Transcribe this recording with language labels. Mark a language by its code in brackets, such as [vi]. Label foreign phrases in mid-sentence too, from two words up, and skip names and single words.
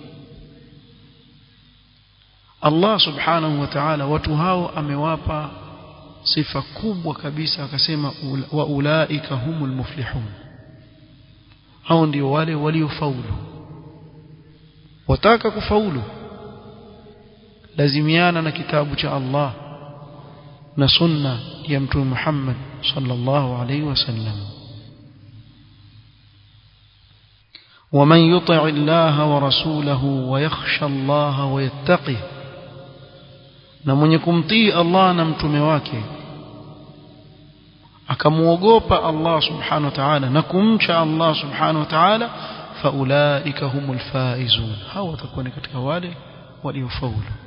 [sw] Allah [ar] سبحانه وتعالى [sw] watu hao amewapa sifa kubwa kabisa, akasema [ar] وأولئك هم المفلحون, [sw] hao ndio wale waliofaulu. Wataka kufaulu, lazimiana na kitabu cha Allah na sunna ya Mtume Muhammad [ar] صلى الله عليه وسلم. ومن يطع الله ورسوله ويخشى الله ويتقه, [sw] na mwenye kumtii Allah na mtume wake akamuogopa Allah [ar] سبحانه وتعالى [sw] na kumcha Allah [ar] سبحانه وتعالى, فأولئك هم الفائزون, [sw] hao watakuwa ni katika wale waliofaulu.